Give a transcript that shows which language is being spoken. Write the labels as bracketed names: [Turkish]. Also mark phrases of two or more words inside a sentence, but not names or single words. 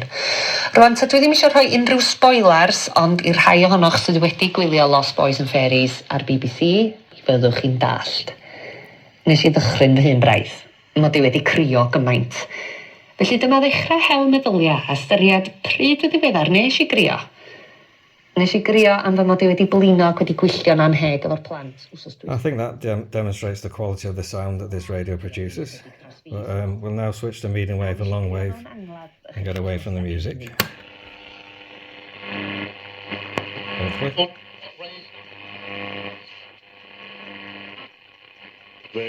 [Welsh] Rwan, ta dwi ddim eisiau rhoi unrhyw spoilers, ond I rhai ohonoch sydd wedi gwylio Lost Boys and Fairies ar BBC, fyddwch chi'n dallt. Nes I ddychryn fy hun braidd, mod I wedi crio gymaint. Felly dyma ddechrau hewl meddylia a styried pryd y ddiweddar nes I grio. Nes I grio am fy mod I wedi blino ac wedi gwylltio'n anheg efo'r plant. [English] I think that demonstrates the quality of the sound that this radio produces. But, we'll now switch to medium wave and long wave and get away from the music. Hopefully. Work.